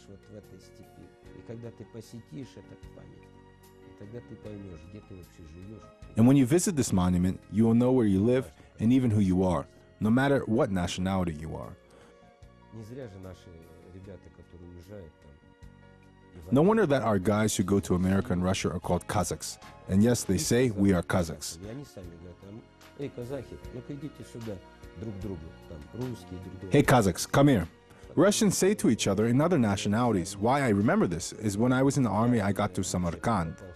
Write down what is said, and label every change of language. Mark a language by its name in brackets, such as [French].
[Russian] Вот в этой степи, и когда ты посетишь этот памятник, и тогда ты поймешь, где ты вообще живешь. [English] And when you visit this monument, you will know where you live and even who you are, no matter what nationality you are. [Russian] Не зря же наши ребята, которые уезжают там. [English] No wonder that our guys who go to America and Russia are called Kazakhs. And yes, they say we are Kazakhs. [Russian] И они сами говорят, эй, казахи, ну-ка идите сюда, друг к другу, там, русские друг другу. [English] Hey Kazakhs, come here. Russians say to each other in other nationalities. Why I remember this is when I was in the army, I got to Samarkand.